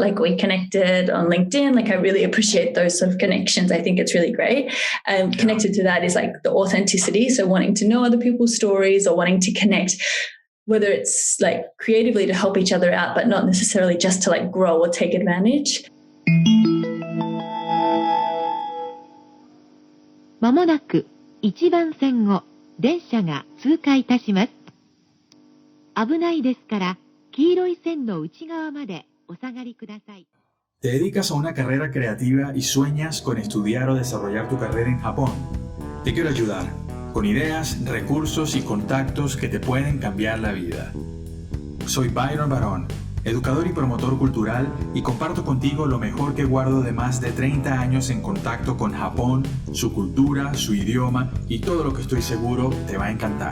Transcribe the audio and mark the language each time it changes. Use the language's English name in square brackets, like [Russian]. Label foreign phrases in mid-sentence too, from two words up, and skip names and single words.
[English] Like we connected on LinkedIn. Like I really appreciate those sort of connections. I think it's really great. Connected to that is like the authenticity. So wanting to know other people's stories or wanting to connect, whether it's like creatively to help each other out, but not necessarily just to like grow or take advantage. [Japanese] まもなく1番線を電車が通過いたします。危ないですから黄色い線の内側までお下がりください。 [Spanish] ¿Te dedicas a una carrera creativa y sueñas con estudiar o desarrollar tu carrera en Japón? Te quiero ayudar con ideas, recursos y contactos que te pueden cambiar la vida. Soy Byron Barón, educador y promotor cultural, y comparto contigo lo mejor que guardo de más de 30 años en contacto con Japón, su cultura, su idioma y todo lo que estoy seguro te va a encantar.